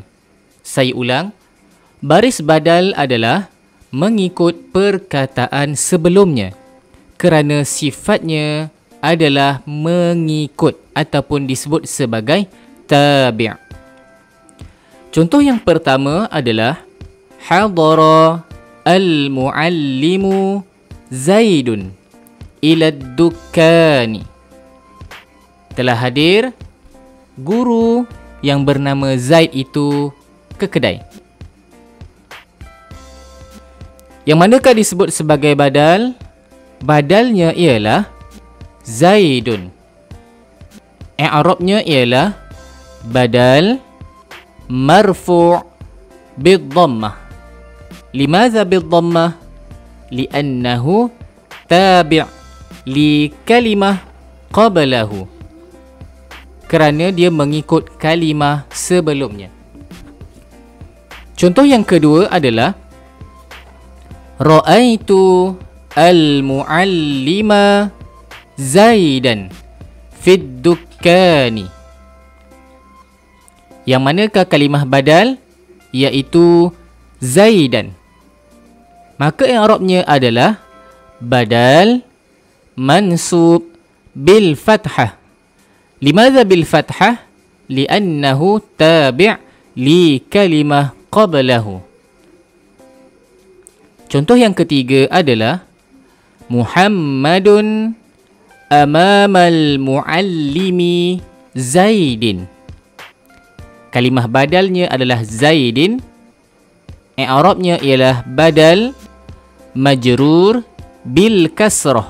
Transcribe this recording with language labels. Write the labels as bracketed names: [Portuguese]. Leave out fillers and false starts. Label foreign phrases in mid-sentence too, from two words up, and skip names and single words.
[Malay] Saya ulang, baris badal adalah mengikut perkataan sebelumnya kerana sifatnya adalah mengikut ataupun disebut sebagai tabi'. Contoh yang pertama adalah [Arabic] حضر المعلم زيد إلى دكان. [Malay] Telah hadir guru yang bernama Zaid itu ke kedai. Yang manakah disebut sebagai badal? Badalnya ialah Zaidun. I'rabnya ialah [Arabic] بدل مرفوع بالضمة. لماذا بالضمة? لأنه تابع ل كلمة قبله. [Malay] Kerana dia mengikut kalimah sebelumnya. Contoh yang kedua adalah [Arabic] رأيت المعلم زيدا في الدكان. [Malay] Yang manakah kalimah badal? Iaitu Zaidan. Maka i'rabnya adalah [Arabic] بدل منصوب بالفتحة. لماذا بالفتحة? لأنه تابع ل كلمة قبله. [Malay] Contoh yang ketiga adalah [Arabic] محمد أمام المعلم زيد. [Malay] Kalimah badalnya adalah Zaidin. I'rabnya ialah [Arabic] بدل مجرور بالكسرة.